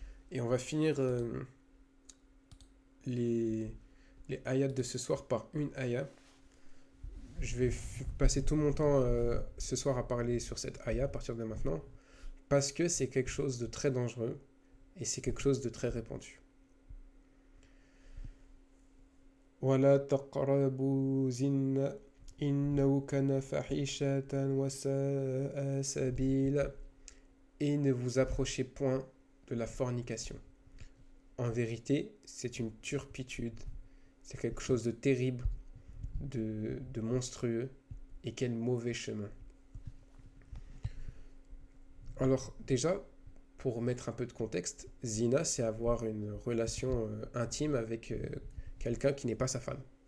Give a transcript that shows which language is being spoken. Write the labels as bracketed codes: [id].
[fr] Et on va finir les ayats de ce soir par une ayat. Je vais passer tout mon temps ce soir à parler sur cette ayah à partir de maintenant, parce que c'est quelque chose de très dangereux et c'est quelque chose de très répandu. [ar] ولا تقربوا الزنا إنه كان فحيشة وساء سبيلا. [fr] Et ne vous approchez point de la fornication. En vérité, c'est une turpitude, c'est quelque chose de terrible, de monstrueux, et quel mauvais chemin. Alors déjà, pour mettre un peu de contexte, zina, c'est avoir une relation intime avec quelqu'un qui n'est pas sa femme.